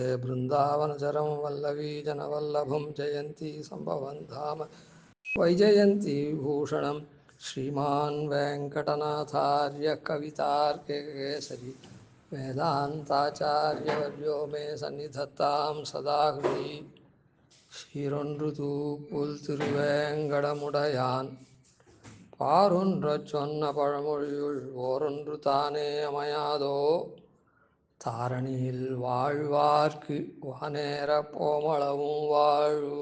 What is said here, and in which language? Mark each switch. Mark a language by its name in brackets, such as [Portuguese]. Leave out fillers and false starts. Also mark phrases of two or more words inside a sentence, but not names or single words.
[Sanskrit] बृन्दावनचरं वल्लवीजनवल्लभं जयन्ती सम्भवन् धाम वैजयन्ती विभूषणं श्रीमान् वेङ्कटनाथार्य कवितार्केसरी वेदान्ताचार्यवर्यो मे सन्निधत्तां सदा हृदि [Tamil] சீரொன்று புல் திருவேங்கடமுடையான் பாரொன்றச் சொன்ன பழமொழியுள் ஓரொன்று தானே அமையாதோ தாரணியில் வாழ்வார்க்கு வானேற போமளவும் வாழ்வு.